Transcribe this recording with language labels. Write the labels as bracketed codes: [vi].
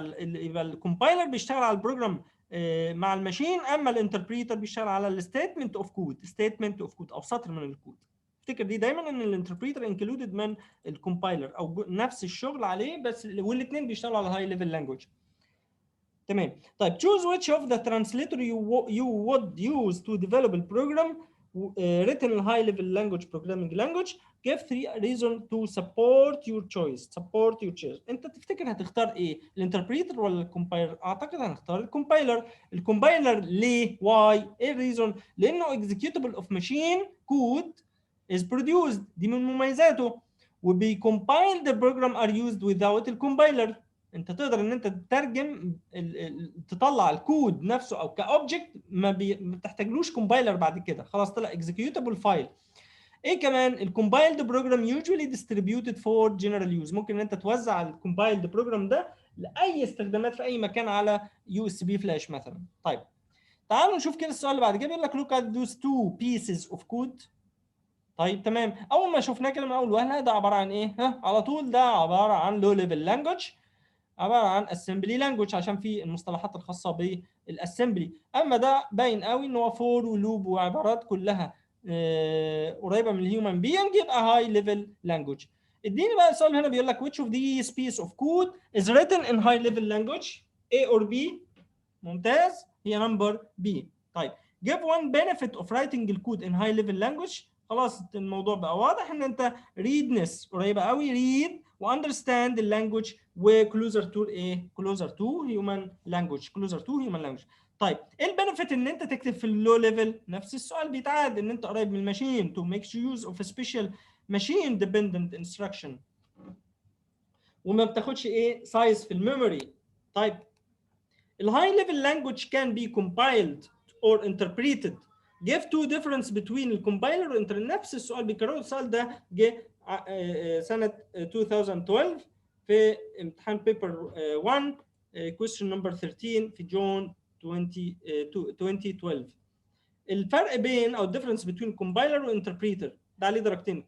[ar] يبقى الكومبايلر بيشتغل على البروجرام مع الماشين، اما الانتربريتر بيشتغل على الستيتمنت اوف كود، ستيتمنت اوف كود او سطر من الكود. افتكر دي دايما ان الانتربريتر انكلودد من الكومبايلر او نفس الشغل عليه، بس والاثنين بيشتغلوا على هاي ليفل لانجوج. تمام. [en] طيب choose which of the translator you would use to develop a program written in high level language programming language. Give 3 reasons to support your choice. [ar] support your choice. انت تفتكر هتختار ايه؟ الانتربريتر ولا الكومبايلر؟ اعتقد هنختار الكومبايلر. الكومبايلر ليه؟ واي؟ ايه الريزون؟ لانه executable of machine code is produced، دي من مميزاته. [en] وبيcompile the program are used without الكومبايلر. [ar] انت تقدر ان انت تترجم تطلع الكود نفسه او كاوبجكت، ما بتحتاجلوش كومبايلر بعد كده، خلاص طلع اكزيكيوتابل فايل. ايه كمان؟ الكومبايلد بروجرام يوجوالي ديستريبيوتد فور جنرال يوز. ممكن ان انت توزع الكومبايلد بروجرام ده لاي استخدامات في اي مكان على يو اس بي فلاش مثلا. طيب تعالوا نشوف كده السؤال اللي بعد كده، بيقول لك look at those two pieces of code. طيب تمام، اول ما شفناه كده من اول وهله ده عباره عن ايه؟ ها على طول ده عباره عن لو ليفل لانجوج، عباره عن اسمبلي لانجوج عشان في المصطلحات الخاصه بالاسمبلي. اما ده باين قوي ان هو فور ولوب وعبارات كلها قريبه من الهيومن بينج، يبقى هاي ليفل لانجوج. اديني بقى السؤال هنا بيقول لك which of these piece of code is written in high level language A or B؟ ممتاز، هي نمبر B. [en] طيب give one benefit of writing الكود in high level language. [ar] خلاص الموضوع بقى واضح ان انت readness قريبه قوي، read واندرستاند اللانجوج وكلوزر تو ايه؟ كلوزر تو هيومن لانجوج، كلوزر تو هيومن لانجوج. طيب ايه البنفيت ان انت تكتب في اللو ليفل؟ نفس السؤال بيتعاد، ان انت قريب من الماشين to make use of a special machine dependent instruction وما بتاخدش ايه؟ سايز في الميموري. [en] طيب الهاي ليفل لانجوج can be compiled or interpreted. give two difference between الكومبايلر والانتر. [ar] نفس السؤال بيكرره، السؤال ده جه سنة 2012 في امتحان بيبر 1 question number 13 في جون 2012. الفرق بين او الديفرنس بين كومبايلر وانتربريتر ده عليه درجتين.